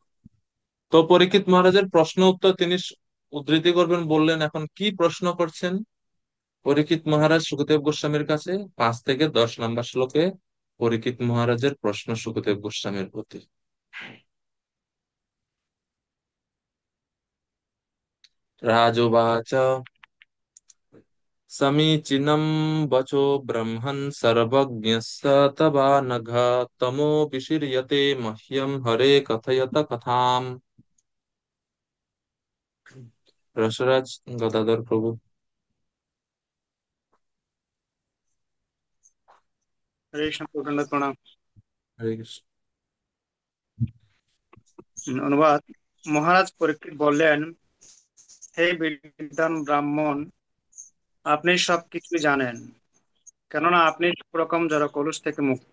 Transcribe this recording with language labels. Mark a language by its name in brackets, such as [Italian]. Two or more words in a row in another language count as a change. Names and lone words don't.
[Bangla] তো পরীক্ষিত মহারাজের প্রশ্ন উত্তর তিনি উদ্ধৃতি করবেন বললেন, এখন কি প্রশ্ন করছেন পরীক্ষিত মহারাজ সুখদেব গোস্বামীর কাছে? 5 থেকে 10 নম্বর শ্লোকে পরীক্ষিত মহারাজের প্রশ্ন সুখদেব গোস্বামীর প্রতি। [Sanskrit] রাজোবাচ, समीचीनं वचो ब्रह्मन् सर्वज्ञस्य तवानघ, तमो विशीर्यते मह्यं हरे कथयत कथाम्। रसराज गदाधर प्रभु। [Bangla] হরে কৃষ্ণ, প্রচন্ড প্রণাম। हरे कृष्ण। অনুবাদ: মহারাজ পরীক্ষিত বললেন, হে বিদ্বান ব্রাহ্মণ, আপনি সবকিছু জানেন, কেননা আপনি সব রকম জড় কলুষ থেকে মুক্ত।